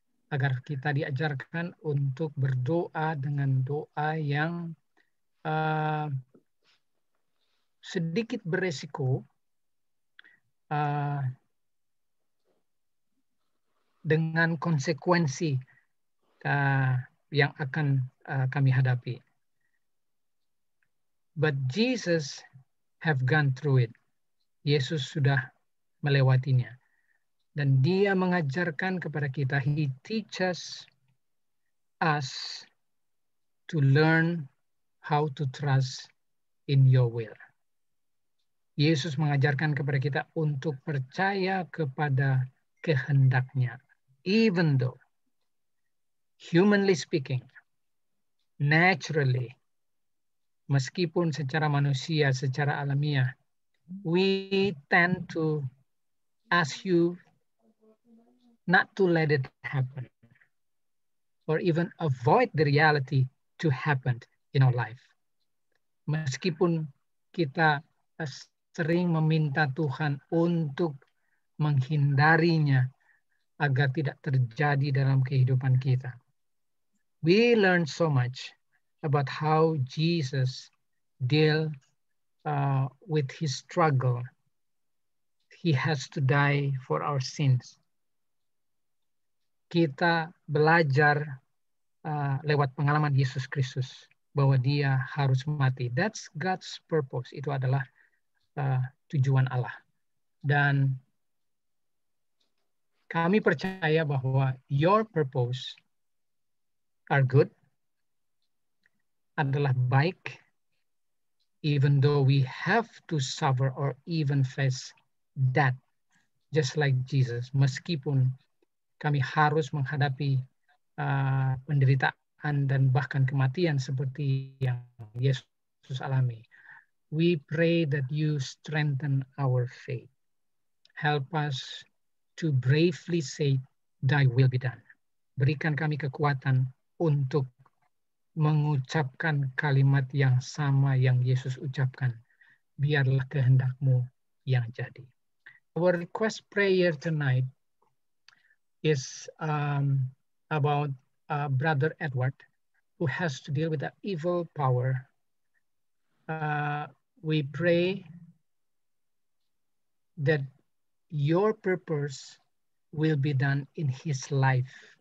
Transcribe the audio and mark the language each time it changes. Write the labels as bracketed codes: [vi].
[id] Agar kita diajarkan untuk berdoa dengan doa yang sedikit beresiko dengan konsekuensi yang akan kami hadapi. [en] But Jesus have gone through it. [id] Yesus sudah melewatinya. Dan dia mengajarkan kepada kita, [en] he teaches us to learn how to trust in your will. [id] Yesus mengajarkan kepada kita untuk percaya kepada kehendaknya. [en] Even though, humanly speaking, naturally, [id] meskipun secara manusia, secara alamiah, [en] we tend to ask you not to let it happen, or even avoid the reality to happen in our life. [id] Meskipun kita sering meminta Tuhan untuk menghindarinya agar tidak terjadi dalam kehidupan kita. [en] We learn so much about how Jesus dealt with his struggle. He has to die for our sins. [id] Kita belajar lewat pengalaman Yesus Kristus bahwa dia harus mati. [en] That's God's purpose. [id] Itu adalah tujuan Allah. Dan kami percaya bahwa [en] your purpose are good, [id] adalah baik, [en] even though we have to suffer or even face death, just like Jesus. [id] Meskipun kami harus menghadapi penderitaan dan bahkan kematian seperti yang Yesus alami. [en] We pray that you strengthen our faith. Help us to bravely say, thy will be done. [id] Berikan kami kekuatan untuk mengucapkan kalimat yang sama yang Yesus ucapkan. Biarlah kehendakmu yang jadi. [en] Our request prayer tonight is about Brother Edward, who has to deal with the evil power. We pray that your purpose will be done in his life.